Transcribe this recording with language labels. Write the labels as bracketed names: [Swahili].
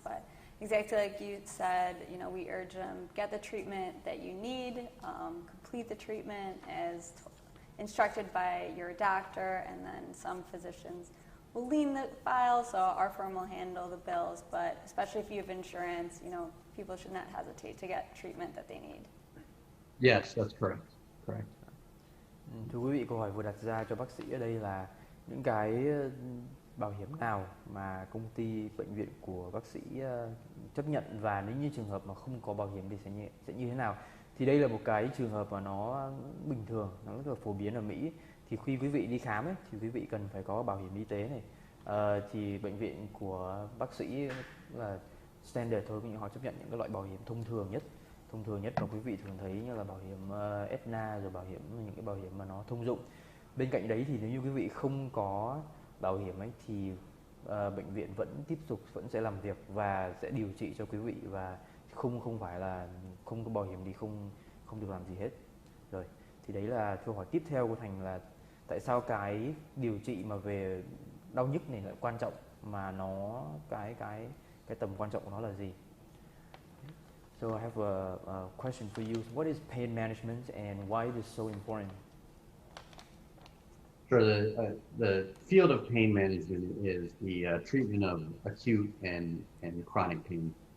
[English] But exactly like you said, you know, we urge them, get the treatment that you need, complete the treatment as instructed by your doctor, and then some physicians will lean the file, so our firm will handle the bills. But especially if you have insurance, you know, people should not hesitate to get treatment that they need. Yes, that's correct. Correct. [Vietnamese] Thưa quý vị, câu hỏi vừa đặt ra cho bác sĩ ở đây là những cái bảo hiểm nào mà công ty bệnh viện của bác sĩ chấp nhận, và nếu như trường hợp mà không có bảo hiểm thì sẽ như thế nào. Thì đây là một cái trường hợp mà nó bình thường, nó rất là phổ biến ở Mỹ. Thì khi quý vị đi khám ấy, thì quý vị cần phải có bảo hiểm y tế này. Thì bệnh viện của bác sĩ là standard thôi, họ chấp nhận những cái loại bảo hiểm thông thường nhất mà quý vị thường thấy, như là bảo hiểm Aetna, rồi bảo hiểm, những cái bảo hiểm mà nó thông dụng. Bên cạnh đấy thì nếu như quý vị không có bảo hiểm ấy thì bệnh viện vẫn sẽ làm việc và sẽ điều trị cho quý vị, và không phải là không có bảo hiểm thì không được làm gì hết. Rồi, thì đấy là câu hỏi tiếp theo của Thành, là tại sao cái điều trị mà về đau nhức này lại quan trọng, mà nó cái tầm quan trọng của nó là gì? [English] So I have a question for you. What is pain management and why it is so important? Sure. The field of pain management is the treatment of acute and chronic pain.